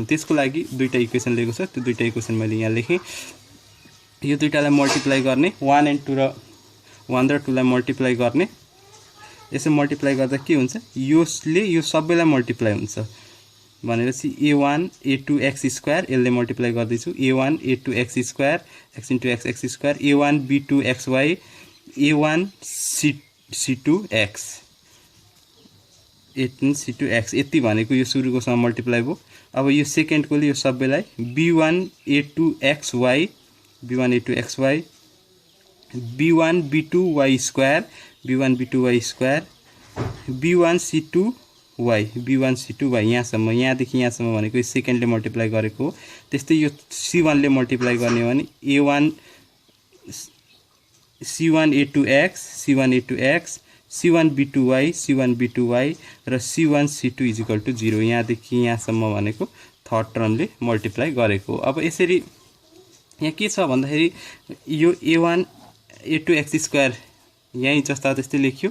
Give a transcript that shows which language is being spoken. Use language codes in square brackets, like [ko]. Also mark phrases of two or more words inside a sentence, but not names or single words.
[ne] त्यसको लागि दुईटा इक्वेसन लेखेको छ। त्यो दुईटा इक्वेसन मैले यहाँ लेखेँ। यो दुईटालाई मल्टिप्लाई गर्ने 1 and 2 र 1 र 2 लाई मल्टिप्लाई गर्ने। यसो मल्टिप्लाई गर्दा के हुन्छ यसले यो सबैलाई मल्टिप्लाई हुन्छ भनेपछि a1 a2x² यसले मल्टिप्लाई गर्दैछु a1 a2x² x * x a1 b2xy a1 c2x a2c2x यति भनेको यो सुरुकोसँग मल्टिप्लाई भयो। अब यो सेकेन्डकोले यो सबैलाई b1 a2xy b1 a2xy b1 b2y² b1 b2y² b1 c2y यहाँसम्म यहाँदेखि यहाँसम्म भनेको यो सेकेन्डले मल्टिप्लाई गरेको हो। त्यस्तै यो c1 ले मल्टिप्लाई गर्ने हो भने a1 c1 a2x c1 a2x c1 b2y र c1 c2 = 0 यहाँदेखि यहाँसम्म भनेको थर्ड टर्मले मल्टिप्लाई गरेको हो। अब यसरी यहाँ के छ भन्दाखेरि यो a1 a2x² यही जस्ता त्यस्तै लेख्यो।